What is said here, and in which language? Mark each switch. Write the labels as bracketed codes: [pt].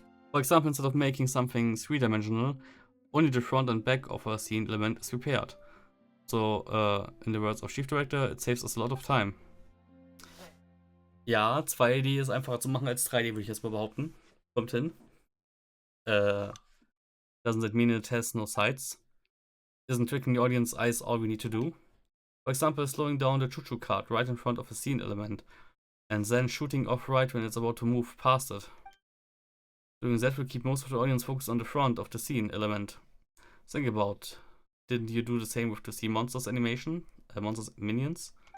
[en] For example, instead of making something three-dimensional, only the front and back of a scene element is repaired. So, in the words of Chief Director, it saves us a lot of time. [de] Ja, 2D ist einfacher zu machen als 3D, würde ich jetzt mal behaupten. Kommt hin. [en] Doesn't that mean it has no sides? Isn't tricking the audience eyes all we need to do? For example, slowing down the choo-choo cart right in front of a scene element, and then shooting off right when it's about to move past it. Doing that will keep most of the audience focused on the front of the scene element. Think about, didn't you do the same with the sea monsters animation? Monsters minions?